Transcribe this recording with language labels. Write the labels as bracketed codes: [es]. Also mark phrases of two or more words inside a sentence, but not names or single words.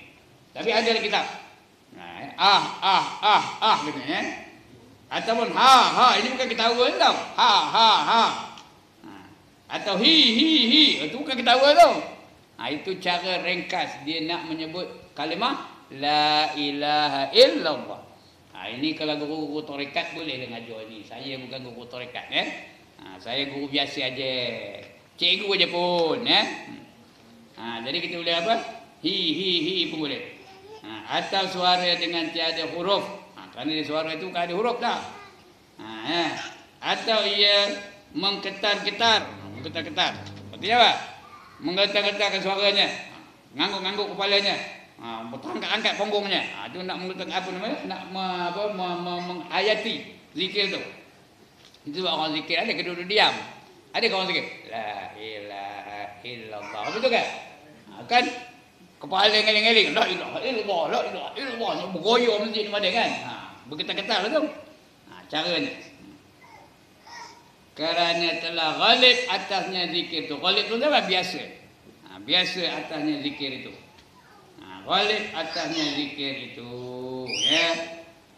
[ms] Tapi ada dalam kitab. Gitu ya. Ataupun ha ini bukan ketawa tau. Ha. Atau hi itu bukan ketawa tau. Itu cara ringkas dia nak menyebut kalimah [ar] لا إله إلا الله. [ms] Ini kalau guru-guru tarekat boleh ngajar ni. Saya bukan guru tarekat saya guru biasa aja. Cikgu aja pun jadi kita boleh apa? Hi pun boleh. Atau suara dengan tiada huruf. Kerana di suara itu kan ada huruf dah. Atau ia mengketar-ketar. Artinya apa? Menggetar-getarkan suaranya. Ngangguk-ngangguk kepalanya. Berangkat-angkat punggungnya. Itu nak menggetar apa namanya? Nak menghayati zikir tu. Itu orang zikir ada kedua diam. Ada orang zikir [ar] لا إله إلا الله. [ms] Betul kan? Kan kepala ngeling-ngeling [ar] لا إله إلا الله [ms] bergoyang masjid ni ada kan. Bergetar-getar lah tu. Caranya. Kerana telah ghalib atasnya zikir tu. Ghalib tu apa? Biasa. Biasa atasnya zikir itu. Ghalib atasnya zikir itu ya.